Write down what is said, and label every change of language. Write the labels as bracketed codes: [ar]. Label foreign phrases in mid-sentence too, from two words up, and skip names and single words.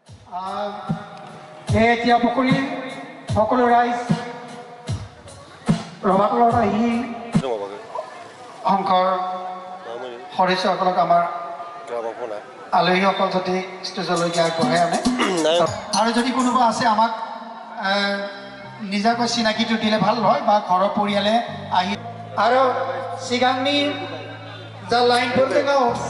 [as] এতিয়া পুখুৰী সকলো ৰাইজ ৰভাতলত আহি শংকৰ সদস্যসকলক আমাৰ আলহীসকল যদি ষ্টেজলৈকে আগবঢ়াই আনে আৰু যদি কোনোবা আছে আমাক নিজাকৈ চিনাকিটো দিলে ভাল হয় বা ঘৰৰ পৰিয়ালে আহি আৰু [brx] सिगांनि जा लाइनफोर दङ